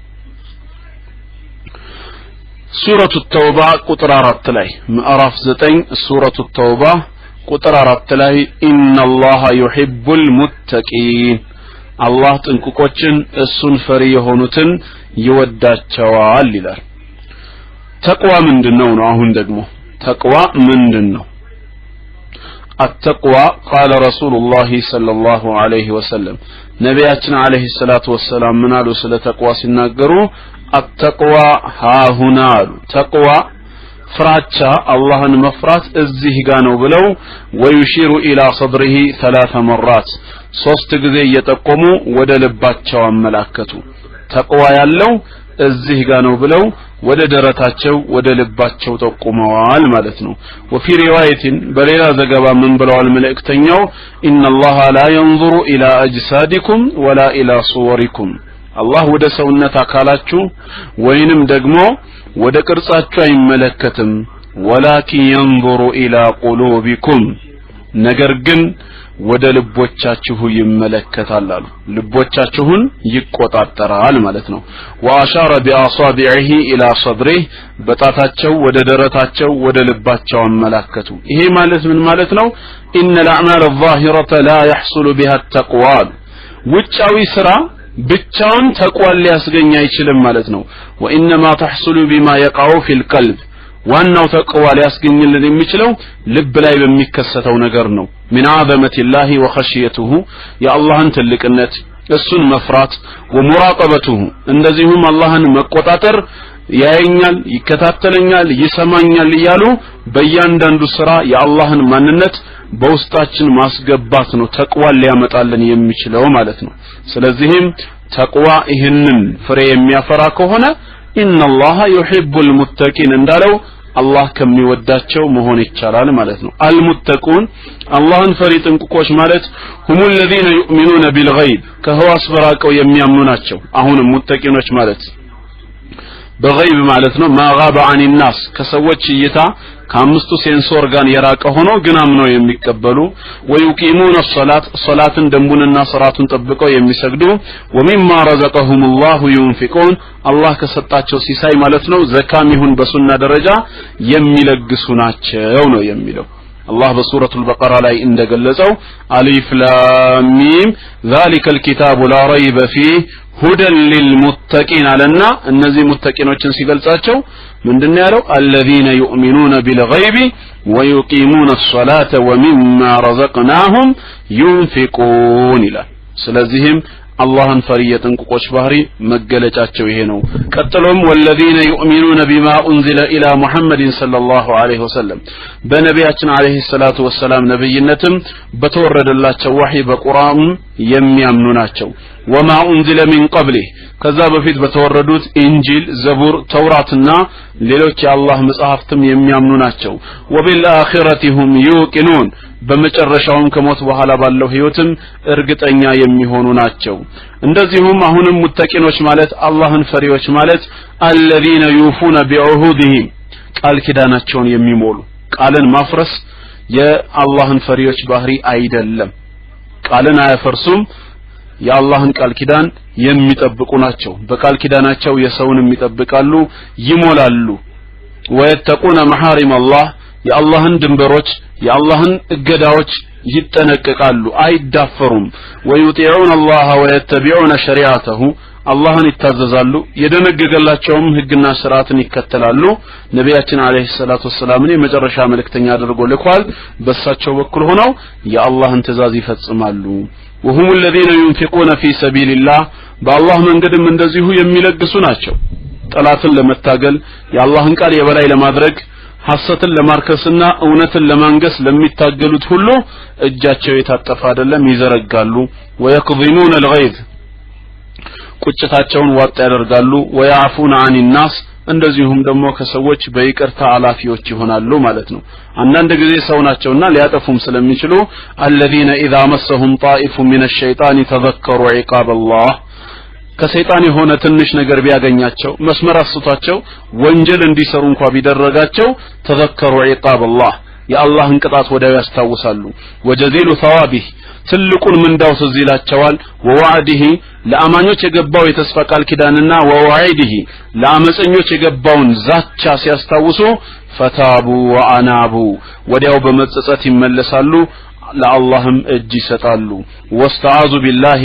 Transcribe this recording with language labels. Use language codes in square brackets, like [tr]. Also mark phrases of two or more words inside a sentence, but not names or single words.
[am] ሱረቱ ተውባ ቁጥር 4 ላይ ምዕራፍ 9 ሱረቱ ተውባ ቁጥር 4 ላይ [ar] إن الله يحب المتقين [am] አላህ ጥንቁቆችን እሱን ፈሪ የሆኑትን ይወዳቸዋል ይላል ተቅዋ ምንድነው ነው አሁን ደግሞ ተቅዋ ምንድነው [ar] التقوى قال رسول الله صلى الله عليه وسلم [am] ነብያችን አለይሂ [ar] الصلاة والسلام [am] ምን አሉ ስለ ተቅዋ ሲናገሩ [ar] التقوى ها هنا تقوى [am] ፍራቻ አላህን መፍራት እዚህ ጋር ነው ብለው [ar] ويشير الى صدره 3 مرات [am] 3 ጊዜ እየጠቆሙ ወደ ልባቸው አመላከቱ ተቅዋ ያለው እዚህ ጋር ነው ብለው ወደ ደረታቸው ወደ ልባቸው ተቆመዋል ማለት ነው [ar] وفي روايه [am] በሌላ ዘገባ ምን ብለዋል መልእክተኛው [ar] ان الله لا ينظر الى اجسادكم ولا الى صوركم [am] አላህ ወደ ሰውነት አካላችሁ ወይንም ደግሞ ወደ ቅርጻችሁ አይመለከትም [ar] ولكن ينظر الى قلوبكم [am] ነገር ግን ወደ ልቦቻችሁ ይመለከታል አሉ ልቦቻችሁን ይቆጣጠራል ማለት ነው [ar] واشار باصابعه الى صدره [am] በጣታቸው ወደ ደረታቸው ወደ ልባቸው አመላከቱ ይሄ ማለት ምን ማለት ነው [ar] ان الاعمال الظاهره لا يحصل بها التقوى [am] ውጫዊ ስራ ብቻውን ተቅዋ ሊያስገኝ አይችልም ማለት ነው [ar] وانما تحصل بما يقع في القلب [am] ዋናው ተቅዋ ሊያስገኝልን የሚችለው ልብ ላይ በሚከሰተው ነገር ነው [ar] من عظمة الله وخشيته يا الله [am] ትልቅነት እሱን መፍራት ወሙራቀበቱሁ እንደዚሁም አላህን መቆጣጠር ያየኛል ይከታተለኛል ይሰማኛል ይያሉ በእያንዳንዱ ስራ የአላህን ማንነት በውስጣችን ማስገባት ነው ተቅዋ ሊያመጣልን የሚችለው ማለት ነው ስለዚህም ተቅዋ ይህንን ፍሬ የሚያፈራ ከሆነ [ar] إن الله يحب المتقين [am] እንዳለው አላህ ከሚወዳቸው መሆን ይቻላል ማለት ነው አልሙተቁን አላህን ፈሪ ጥንቁቆች ማለት [ar] هم الذين يؤمنون بالغيب [am] ከህዋስ በራቀው የሚያምኑ ናቸው አሁንም ሙተቂኖች ማለት በغيب ማለት ነው [ar] ما غاب عن الناس [am] ከሰዎች እይታ ከአምስቱ ሴንሶር ጋር የራቀ ሆኖ ግን አምነው የሚቀበሉ ويقيمون الصلاة ሶላትን ደንቡንና ሥርዓቱን ጠብቀው የሚሰግዱ [ar] ومما رزقهم الله ينفقون [am] አላህ ከሰጣቸው ሲሳይ ማለት ነው ዘካም ይሁን በሱና ደረጃ የሚለግሱ ናቸው ነው የሚለው [ar] الله بسورة البقرة [am] ላይ እንደገለጸው [ar] ألف لام ميم ذلك الكتاب لا ريب فيه هدى للمتقين علنا [am] እነዚህ ሙተቂኖችን ሲገልጻቸው ምንድነው ያለው [ar] الذين يؤمنون بالغيب ويقيمون الصلاة ومما رزقناهم [am] ينفقون ይላል ስለዚህም አላህን ፈሪየትን ቁቆች ባህሪ መገለጫቸው ይሄ ነው ቀጥሎም [ar] والذين يؤمنون بما انزل الى محمد صلى الله عليه وسلم [am] በነቢያችን [ar] عليه الصلاة والسلام [am] ነብይነትም በተወረደላቸው ወህይ በቁርአን የሚያምኑ ናቸው [ar] وما انزل من قبله [am] ከዛ በፊት በተወረዱት ኢንጂል ዘቡር ተውራትና ሌሎች የአላህ መጽሐፍትም የሚያምኑ ናቸው [ar] وبالآخرة هم يوقنون [am] በመጨረሻውም ከሞት በኋላ ባለው ህይወትም እርግጠኛ የሚሆኑ ናቸው እንደዚሁም አሁንም ሙተቂኖች ማለት አላህን ፈሪዎች ማለት [ar] الذين يوفون بعهودهم [am] ቃል ኪዳናቸውን የሚሞሉ ቃልን ማፍረስ የአላህን ፈሪዎች ባህሪ አይደለም ቃልን አያፈርሱም የአላህን ቃል ኪዳን የሚጠብቁ ናቸው በቃል ኪዳናቸው የሰውንም ይጠብቃሉ ይሞላሉ [ar] ويتقون محارم [am] አላህ የአላህን ድንበሮች የአላህን እገዳዎች ይጠነቀቃሉ አይዳፈሩም [ar] ويطيعون الله ويتبعون شريعته [am] አላህን ይታዘዛሉ የደነገገላቸውም ህግና ስርዓትን ይከተላሉ ነቢያችን [ar] عليه الصلاة والسلام [am] የመጨረሻ መልእክተኛ አድርጎ ልኳል በሳቸው በኩል ሆነው የአላህን ትእዛዝ ይፈጽማሉ [ar] وهم الذين ينفقون في سبيل الله بالله [am] መንገድም እንደዚሁ የሚለግሱ ናቸው ጠላትን ለመታገል የአላህን ቃል የበላይ ለማድረግ ሐሰትን ለማርከስና እውነትን ለማንገስ ለሚታገሉት ሁሉ እጃቸው የታጠፈ አይደለም ይዘረጋሉ [ar] ويقضمون الغيظ [am] ቁጭታቸውን ዋጥ ያደርጋሉ [ar] ويعفون عن الناس [am] እንደዚሁም ደግሞ ከሰዎች በይቅርታ አላፊዎች ይሆናሉ ማለት ነው አንዳንድ ጊዜ ሰው ናቸውና ሊያጠፉም ስለሚችሉ [ar] الذين اذا مسهم طائف من الشيطان تذكروا عقاب الله [am] ከሰይጣን የሆነ ትንሽ ነገር ቢያገኛቸው መስመር አስቷቸው ወንጀል እንዲሰሩ እንኳን ቢደረጋቸው [ar] تذكروا عقاب الله [am] የአላህን ቅጣት ወዲያው ያስታውሳሉ [ar] وجزيل ثوابه [am] ትልቁን ምንዳው ተዚላቸዋል ወዋዕዲሂ ለአማኞች የገባው የተስፋ ቃል ኪዳንና ወዋዕዲሂ ለአመፀኞች የገባውን ዛቻ ሲያስታውሱ [ar] فتابوا وأنابوا [am] ወዲያው በመጸጸት ይመለሳሉ ለአላህም እጅ ይሰጣሉ [ar] واستعاذوا بالله